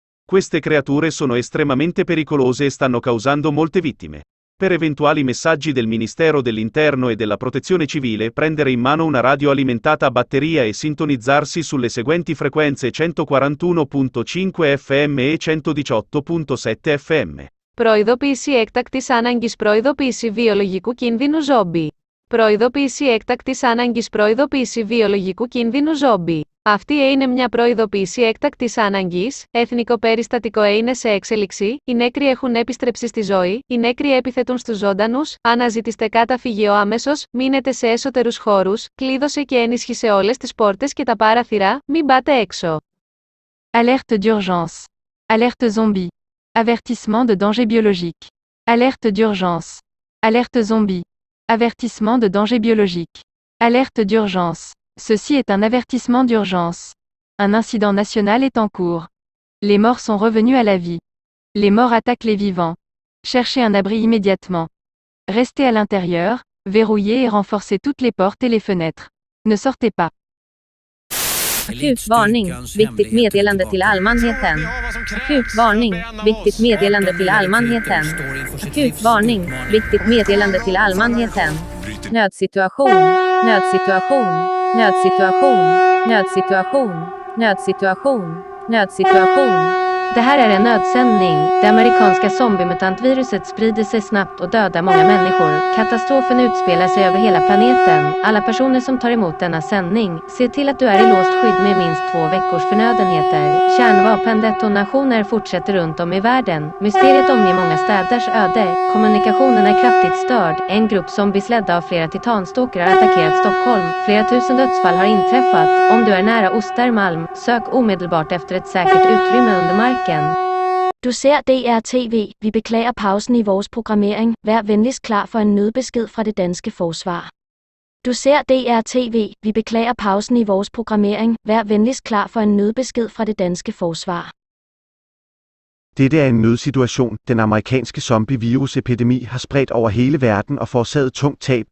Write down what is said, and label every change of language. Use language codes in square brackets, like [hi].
[it] Queste creature sono estremamente pericolose e stanno causando molte vittime. Per eventuali messaggi del Ministero dell'Interno e della Protezione Civile, prendere in mano una radio alimentata a batteria e sintonizzarsi sulle seguenti frequenze: 141.5 FM e 118.7 FM. [el] Προειδοποίηση έκτακτης ανάγκης. Προειδοποίηση βιολογικού κινδύνου ζόμπι. Προειδοποίηση έκτακτης ανάγκης. Προειδοποίηση βιολογικού κινδύνου ζόμπι. Αυτή είναι μια προειδοποίηση έκτακτης ανάγκης. Εθνικό περιστατικό είναι σε εξέλιξη. Οι νέκροι έχουν επιστρέψει στη ζωή. Οι νέκροι επιθέτουν στους ζωντανούς. Αναζητήστε καταφύγιο άμεσος. Μείνετε σε έσωτερους χώρους. Κλείδωσε και ενίσχυσε όλες τις πόρτες και τα παράθυρα. Μην πάτε έξω. [fr] Alerte d'urgence. Alerte zombie. Avertissement de danger biologique. Alerte d'urgence. Alerte zombie. Avertissement de danger biologique. Alerte d'urgence. Ceci est un avertissement d'urgence. Un incident national est en cours. Les morts sont revenus à la vie. Les morts attaquent les vivants. Cherchez un abri immédiatement. Restez à l'intérieur, verrouillez et renforcez toutes les portes et les fenêtres. Ne sortez pas. [sv] Akut varning. Viktigt meddelande till allmänheten. Akut varning. Viktigt meddelande till allmänheten. Akut varning. Viktigt meddelande till allmänheten. Nödsituation. Nödsituation. Nödsituation. Nödsituation. Nödsituation. Nödsituation. Det här är en nödsändning. Det amerikanska zombie-mutantviruset sprider sig snabbt och dödar många människor. Katastrofen utspelar sig över hela planeten. Alla personer som tar emot denna sändning, se till att du är i låst skydd med minst 2 veckors förnödenheter. Kärnvapendetonationer fortsätter runt om i världen. Mysteriet omger många städers öde. Kommunikationen är kraftigt störd. En grupp zombies ledda av flera titanstalker har attackerat Stockholm. Flera tusen dödsfall har inträffat. Om du är nära Ostermalm, sök omedelbart efter ett säkert utrymme under marken. [da] Du ser DR-TV. Vi beklager pausen i vores programmering. Vær venligst klar for en nødbesked fra det danske forsvar. Du ser DR-TV. Vi beklager pausen i vores programmering. Vær venligst klar for en nødbesked fra det danske forsvar. Dette er en nødsituation. Den amerikanske zombie-virusepidemi har spredt over hele verden og forårsaget tungt tab.